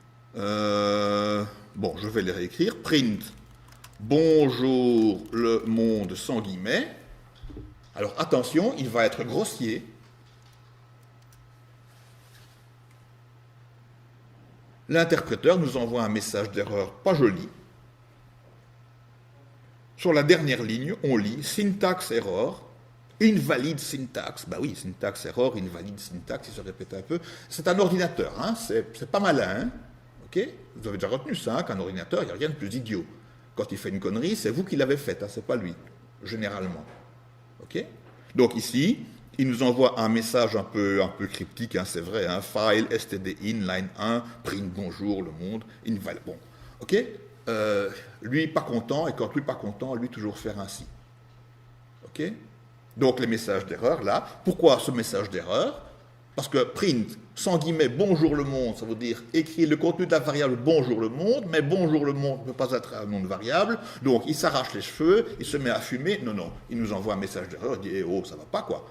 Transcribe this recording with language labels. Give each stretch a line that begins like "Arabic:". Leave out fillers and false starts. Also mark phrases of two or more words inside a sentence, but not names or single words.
French: Bon, je vais les réécrire. Print, bonjour le monde sans guillemets. Alors attention, il va être grossier. L'interpréteur nous envoie un message d'erreur pas joli. Sur la dernière ligne, on lit
English: syntax error, invalid syntax.
French: Ben oui,
English: syntax error, invalid syntax,
French: il se répète un peu. C'est un ordinateur, hein, c'est pas malin. Hein. Ok? Vous avez déjà retenu ça, hein, qu'un ordinateur, il n'y a rien de plus idiot. Quand il fait une connerie, c'est vous qui l'avez faite, hein, c'est pas lui, généralement. Ok? Donc ici, il nous envoie un message un peu cryptique, hein, c'est vrai, hein,
English: file std in line 1, print
French: bonjour le monde,
English: invalid. Bon, ok?
French: Lui pas content, et quand lui pas content, lui toujours faire ainsi. Ok? Donc les messages d'erreur là. Pourquoi ce message d'erreur? Parce que print, sans guillemets, bonjour le monde, ça veut dire écrire le contenu de la variable bonjour le monde, mais bonjour le monde ne peut pas être un nom de variable, donc il s'arrache les cheveux, il se met à fumer, non, il nous envoie un message d'erreur, il dit eh oh, ça va pas quoi.